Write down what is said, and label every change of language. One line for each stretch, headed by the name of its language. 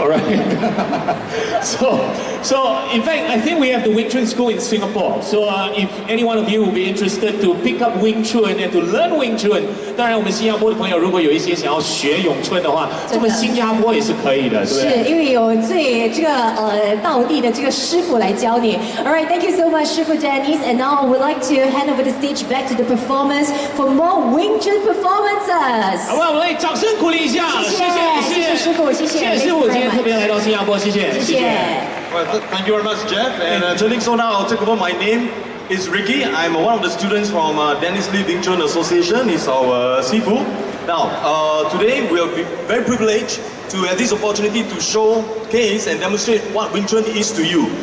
English: All right. so in fact, I think we have the Wing Chun school in Singapore. So if any one of you will be interested to pick up Wing Chun and to learn Wing Chun,
Chinese: 当然我们新加坡的朋友如果有一些想要学咏春的话，我们新加坡也是可以的，对不对？是因为有最这个道地的这个师傅来教你。
English: All right, thank you so much, 师傅 Dennis. And now I would like to hand over the stage back to the performers for more Wing Chun performances.
Chinese: 好不好？我们来掌声鼓励一下，谢谢师傅，谢谢师傅今天特别来到新加坡，谢谢。
English: Well, thank you very much, Jeff. And Chen so now I'll take over. My name is Ricky. I'm one of the students from Dennis Lee Wing Chun Association. He's our Sifu. Now, today we are very privileged to have this opportunity to showcase and demonstrate what Wing Chun is to you.